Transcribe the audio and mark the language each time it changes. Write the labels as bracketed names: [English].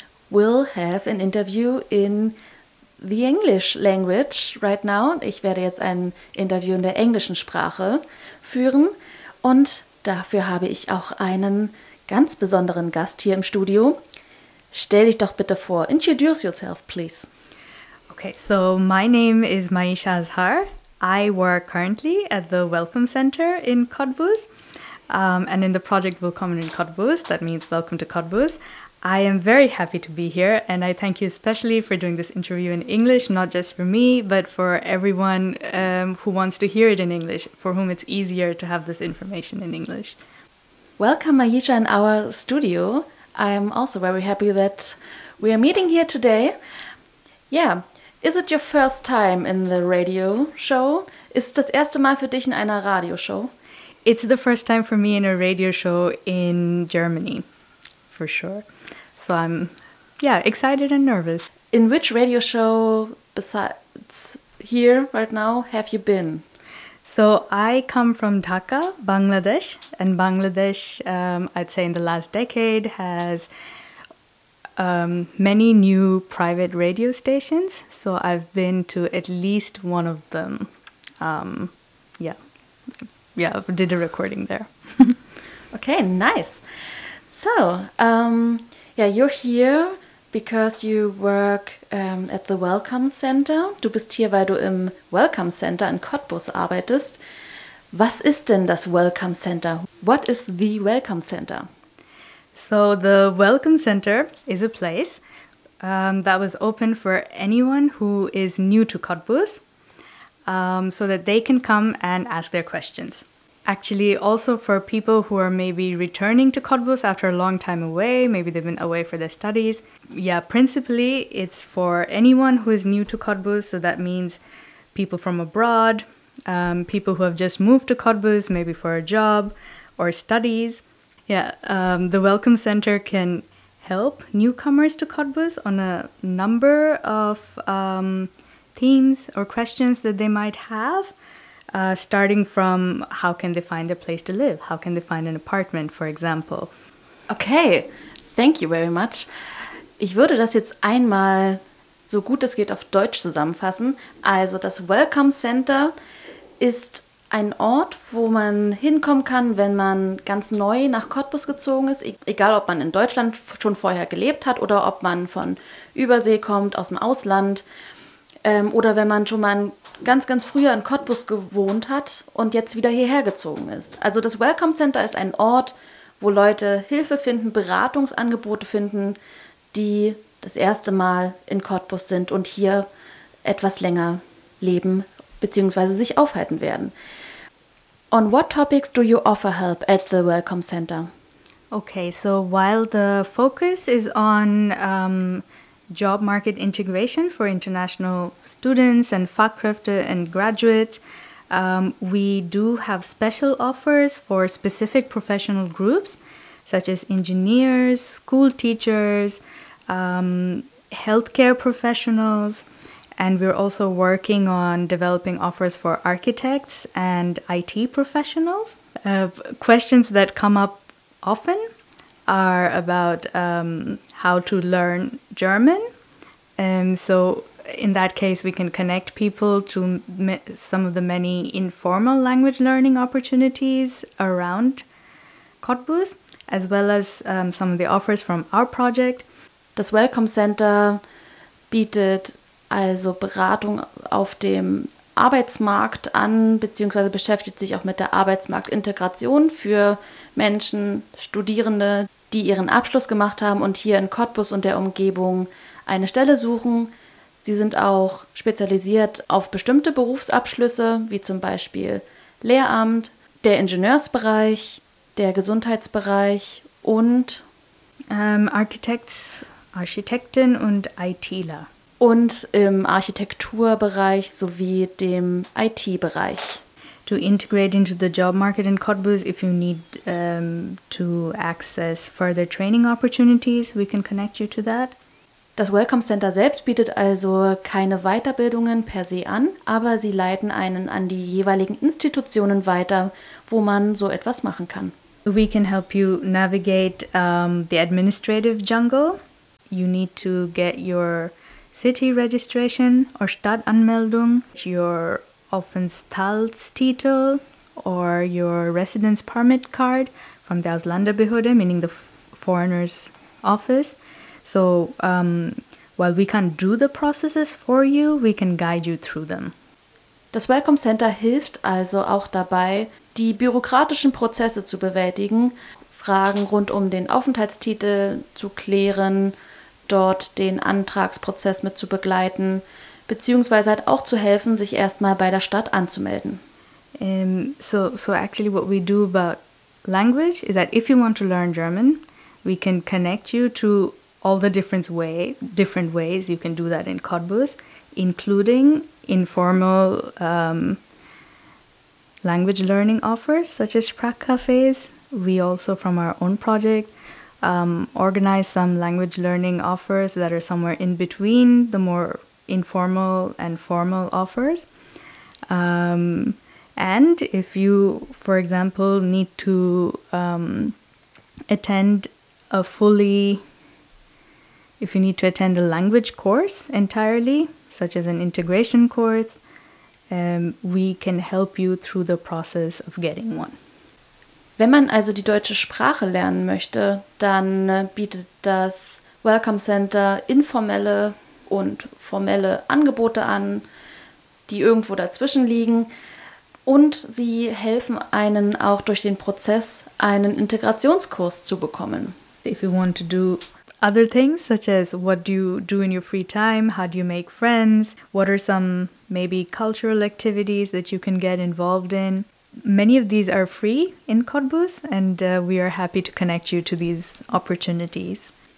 [English] will have an interview in the English language right now. [German] Ich werde jetzt ein Interview in der englischen Sprache führen. Und dafür habe ich auch einen ganz besonderen Gast hier im Studio. Stell dich doch bitte vor. [English] Introduce yourself, please. Okay, so my name is Maisha Azhar. I work currently at the Welcome Center in Cottbus. And in the project Willkommen in Cottbus, that means welcome to Cottbus. I am very happy to be here, and I thank you especially for doing this interview in English, not just for me, but for everyone who wants to hear it in English, for whom it's easier to have this information in English. Welcome, Maisha, in our studio. I'm also very happy that we are meeting here today. Yeah, is it your first time in the radio show? [German] Ist das erste Mal für dich in einer Radioshow? [English] It's the first time for me in a radio show in Germany, for sure. So I'm, yeah, excited and nervous. In which radio show besides here right now have you been? So I come from Dhaka, Bangladesh, and Bangladesh, I'd say in the last decade, has many new private radio stations. So I've been to at least one of them. Did a recording there. Okay, nice. So, you're here because you work at the Welcome Center. [German] Du bist hier, weil du im Welcome Center in Cottbus arbeitest. Was ist denn das Welcome Center? [English] What is the Welcome Center? So, the Welcome Center is a place that was open for anyone who is new to Cottbus so that they can come and ask their questions. Actually, also for people who are maybe returning to Cottbus after a long time away, maybe they've been away for their studies. Yeah, principally, it's for anyone who is new to Cottbus. So that means people from abroad, people who have just moved to Cottbus, maybe for a job or studies. Yeah, the Welcome Center can help newcomers to Cottbus on a number of themes or questions that they might have. Starting from how can they find a place to live? How can they find an apartment, for example? Okay, thank you very much. [German] Ich würde das jetzt einmal so gut es geht auf Deutsch zusammenfassen. Also das Welcome Center ist ein Ort, wo man hinkommen kann, wenn man ganz neu nach Cottbus gezogen ist. Egal, ob man in Deutschland schon vorher gelebt hat oder ob man von Übersee kommt, aus dem Ausland. Oder wenn man schon mal ganz, ganz früher in Cottbus gewohnt hat und jetzt wieder hierher gezogen ist. Also das Welcome Center ist ein Ort, wo Leute Hilfe finden, Beratungsangebote finden, die das erste Mal in Cottbus sind und hier etwas länger leben bzw. sich aufhalten werden. [English] On what topics do you offer help at the Welcome Center? Okay, so while the focus is on job market integration for international students and Fachkräfte and graduates. We do have special offers for specific professional groups, such as engineers, school teachers, healthcare professionals, and we're also working on developing offers for architects and IT professionals. Questions that come up often are about how to learn German. So in that case, we can connect people to some of the many informal language learning opportunities around Cottbus, as well as some of the offers from our project. [German] Das Welcome Center bietet also Beratung auf dem Arbeitsmarkt an, beziehungsweise beschäftigt sich auch mit der Arbeitsmarktintegration für Menschen, Studierende, die ihren Abschluss gemacht haben und hier in Cottbus und der Umgebung eine Stelle suchen. Sie sind auch spezialisiert auf bestimmte Berufsabschlüsse, wie zum Beispiel Lehramt, der Ingenieursbereich, der Gesundheitsbereich und Architekten und ITler. Und im Architekturbereich sowie dem IT-Bereich. [English] To integrate into the job market in Cottbus, if you need to access further training opportunities, we can connect you to that. [German] Das Welcome Center selbst bietet also keine Weiterbildungen per se an, aber sie leiten einen an die jeweiligen Institutionen weiter, wo man so etwas machen kann. [English] We can help you navigate the administrative jungle. you need to get your city registration or Stadtanmeldung, your Aufenthaltstitel or your residence permit card from the Ausländerbehörde, meaning the foreigner's office. So while we can't do the processes for you, we can guide you through them. [German] Das Welcome Center hilft also auch dabei, die bürokratischen Prozesse zu bewältigen, Fragen rund um den Aufenthaltstitel zu klären, dort den Antragsprozess mit zu begleiten, beziehungsweise halt auch zu helfen, sich erstmal bei der Stadt anzumelden. [English] So actually what we do about language is that if you want to learn German, we can connect you to all the different ways you can do that in Cottbus, including informal language learning offers such as Sprachcafés. We also, from our own project, organize some language learning offers that are somewhere in between the more informal and formal offers. And if you, for example, need to attend a fully, if you need to attend a language course entirely, such as an integration course, we can help you through the process of getting one. [German] Wenn man also die deutsche Sprache lernen möchte, dann bietet das Welcome Center informelle und formelle Angebote an, die irgendwo dazwischen liegen. Und sie helfen einen auch durch den Prozess, einen Integrationskurs zu bekommen. [English] If you want to do other things, such as what do you do in your free time, how do you make friends, what are some maybe cultural activities that you can get involved in. Many of these are free in Cottbus and we are happy to connect you to these opportunities.